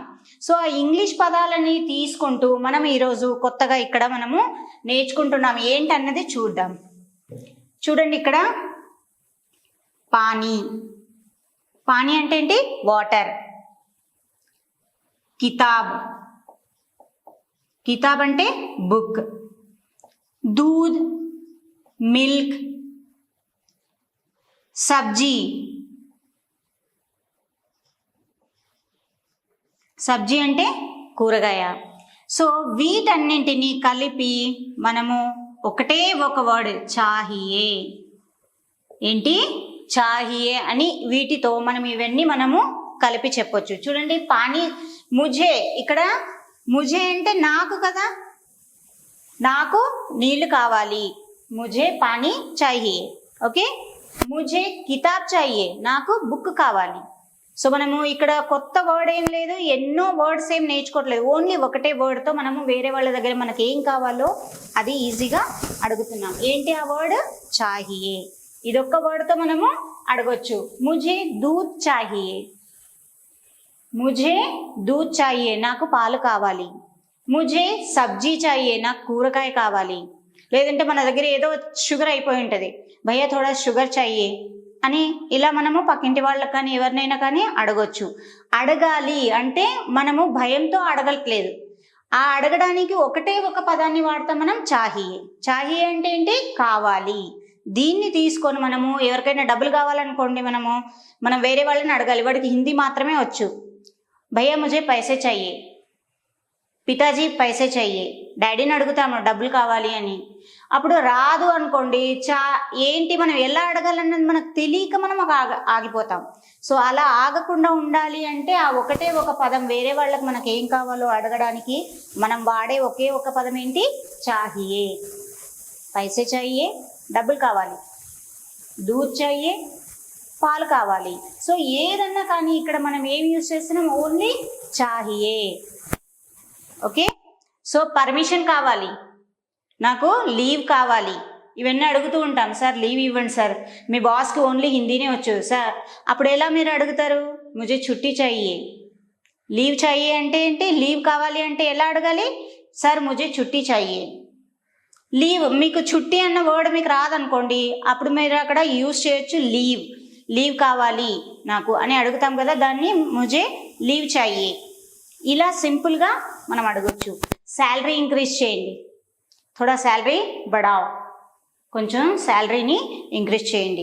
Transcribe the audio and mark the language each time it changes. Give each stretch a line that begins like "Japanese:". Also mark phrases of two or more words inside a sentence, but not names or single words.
Telugu: సో ఆ ఇంగ్లీష్ పదాలని తీసుకుంటూ మనం ఈరోజు కొత్తగా ఇక్కడ మనము నేర్చుకుంటున్నాము. ఏంటన్నది చూద్దాం. చూడండి, ఇక్కడ పానీ అంటే ఏంటి? వాటర్. కితాబ్ అంటే బుక్.
Hindi: दूध मिल्क.
Telugu: सब्जी అంటే కూరగాయ. సో వీటన్నింటినీ కలిపి మనము ఒకటే ఒక వర్డ్ చాహియే. ఏంటి? చాహియే అని వీటితో మనం ఇవన్నీ మనము కలిపి చెప్పొచ్చు. చూడండి,
Hindi: पानी मुझे,
Telugu: ఇక్కడ ముझे అంటే నాకు కదా, నాకు నీళ్లు కావాలి,
Hindi: मुझे पानी चाहिए. ఓకే, मुझे किताब चाहिए,
Telugu: నాకు బుక్ కావాలి. సో మనము ఇక్కడ కొత్త వర్డ్ ఏం లేదు, ఎన్నో వర్డ్స్ ఏం నేర్చుకోవట్లేదు. ఓన్లీ ఒకటే వర్డ్తో మనము వేరే వాళ్ళ దగ్గర మనకి ఏం కావాలో అది ఈజీగా అడుగుతున్నాం. ఏంటి ఆ వర్డ్? చాహియే. ఇదొక్క వర్డ్తో మనము అడగొచ్చు.
Hindi: मुझे दूध चाहिए, मुझे दूध चाहिए,
Telugu: నాకు పాలు కావాలి.
Hindi: मुझे सब्ज़ी चाहिए,
Telugu: నాకు కూరగాయ కావాలి. లేదంటే మన దగ్గర ఏదో షుగర్ అయిపోయి ఉంటుంది,
Hindi: भैया थोड़ा शुगर चाहिए
Telugu: అని ఇలా మనము పక్కింటి వాళ్ళకి కానీ ఎవరినైనా కానీ అడగొచ్చు. అడగాలి అంటే మనము భయంతో అడగట్లేదు. ఆ అడగడానికి ఒకటే ఒక పదాన్ని వాడతాం మనం, చాహియే అంటే ఏంటి? కావాలి. దీన్ని తీసుకొని మనము ఎవరికైనా డబ్బులు కావాలనుకోండి, మనం వేరే వాళ్ళని అడగాలి. వాడికి హిందీ మాత్రమే వచ్చు.
Hindi: भैया मुझे पैसे चाहिए, पिताजी पैसे चाहिए, పితాజీ పైసే చాహియే,
Telugu: డాడీని అడుగుతాము డబ్బులు కావాలి అని. అప్పుడు రాదు అనుకోండి, ఏంటి మనం ఎలా అడగాలన్నది మనకు తెలియక మనం ఆగిపోతాం. సో అలా ఆగకుండా ఉండాలి అంటే ఆ ఒకటే ఒక పదం వేరే వాళ్ళకి మనకి ఏం కావాలో అడగడానికి మనం వాడే ఒకే ఒక పదం ఏంటి?
Hindi: चाहिए. पैसे चाहिए,
Telugu: డబ్బులు కావాలి.
Hindi: दूध चाहिए,
Telugu: పాలు కావాలి. సో ఏదన్నా కానీ ఇక్కడ మనం ఏం యూజ్ చేస్తున్నాం? ఓన్లీ చాహియే. ఓకే, సో పర్మిషన్ కావాలి, నాకు లీవ్ కావాలి, ఇవన్నీ అడుగుతూ ఉంటాం. సార్ లీవ్ ఇవ్వండి సార్, మీ బాస్కి ఓన్లీ హిందీనే వచ్చు సార్. అప్పుడు ఎలా మీరు అడుగుతారు?
Hindi: मुझे छुट्टी चाहिए,
Telugu: లీవ్ చాహియే అంటే ఏంటి? లీవ్ కావాలి అంటే ఎలా అడగాలి? సార్
Hindi: मुझे छुट्टी चाहिए.
Telugu: లీవ్, మీకు చుట్టి అన్న వర్డ్ మీకు రాదనుకోండి, అప్పుడు మీరు అక్కడ యూజ్ చేయొచ్చు లీవ్. లీవ్ కావాలి నాకు అని అడుగుతాం కదా, దాన్ని
Hindi: मुझे लीव चाहिए.
Telugu: ఇలా సింపుల్గా మనం అడగొచ్చు. శాలరీ ఇంక్రీజ్ చేయండి,
Hindi: थोड़ा सैलरी बढ़ाओ,
Telugu: కొంచెం శాలరీని ఇంక్రీజ్ చేయండి.